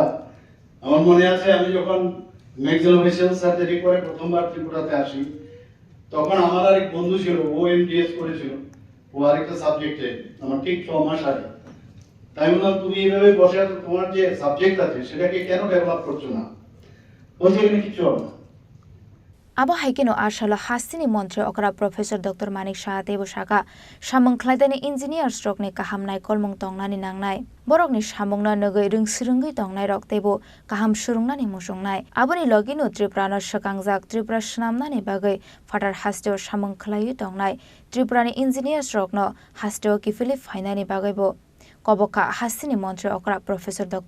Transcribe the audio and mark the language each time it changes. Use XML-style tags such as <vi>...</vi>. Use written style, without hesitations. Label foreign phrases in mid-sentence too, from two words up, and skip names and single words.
<bn>আমার মনে আছে আমি যখন</bn> <en>maxillofacial surgery</en> <bn>করে প্রথমবার ত্রিপুরাতে আসি, তখন আমার আরেক বন্ধু ছিল, ও এমডিএস করেছিল, ও আরেকটা সাবজেক্টে, আমার ঠিক 6 মাস আগে। তাই বললাম তুমি এইভাবে বসে আছো, তোমার যে সাবজেক্ট আছে সেটাকে কেন ডেভেলপ করছো না? বলছে এখানে কিছু হবে না।</bn> <trp>Aba haikeno arshala hastini montre okra Professor Dr. Manik Shaha tebo shaka samung khlaidani</trp> <en>engineer stroke</en> <trp>ne kaham nai kolmong tongnani nangnai borok ni samungna nogoi rungsrungi tongnai rok tebo kaham surungnani musungnai aboni logino Tripura no shakangjak Tripura snamnani bagai fatar hasteo samung khlaiu tongnai Tripura ni</trp> <en>engineer stroke</en> <trp>no hasteo kifili fainani bagai bo koboka hastini montre okra Professor Dr.</trp>